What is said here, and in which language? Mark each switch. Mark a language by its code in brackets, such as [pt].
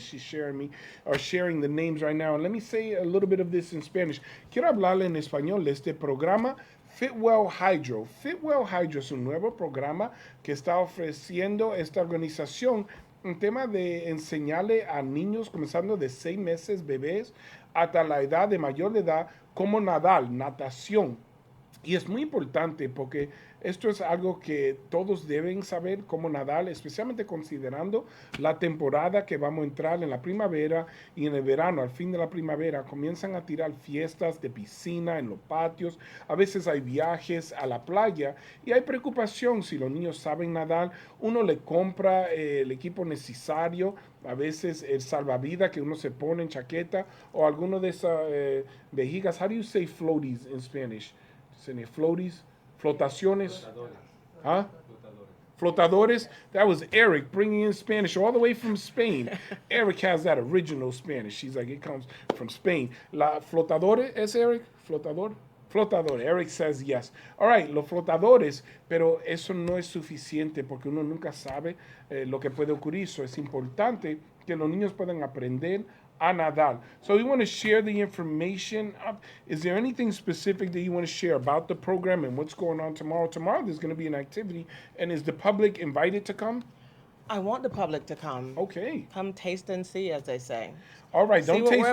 [en] She's sharing the names right now. And let me say a little bit of this in Spanish. [es] Quiero hablarle en español de este programa Fitwell Hydro. Fitwell Hydro es un nuevo programa que está ofreciendo esta organización un tema de enseñarle a niños comenzando de 6 meses, bebés, hasta la edad de mayor de edad, cómo nadar, natación. Y es muy importante porque esto es algo que todos deben saber cómo nadar, especialmente considerando la temporada que vamos a entrar en la primavera y en el verano. Al fin de la primavera comienzan a tirar fiestas de piscina en los patios. A veces hay viajes a la playa y hay preocupación si los niños saben nadar. Uno le compra el equipo necesario, a veces el salvavidas que uno se pone en chaqueta o alguno de esas vejigas. [en] How do you say floaties in Spanish? Floaties, [es] flotaciones, [en] huh? [es] Flotadores. [en] That was Eric bringing in Spanish all the way from Spain. Eric has that original Spanish. She's like, it comes from Spain. [es] La flotadores es Eric? Flotador? Flotador. [en] Eric says yes. All right, [es] los flotadores, pero eso no es suficiente porque uno nunca sabe lo que puede ocurrir. So es importante que los niños puedan aprender a nadar. [en] So we want to share the information. Is there anything specific that you want to share about the program and what's going on tomorrow? Tomorrow there's going to be an activity, and is the public invited to come? I want the public to come. Okay. Come taste and see, as they say. All right, See don't what taste we're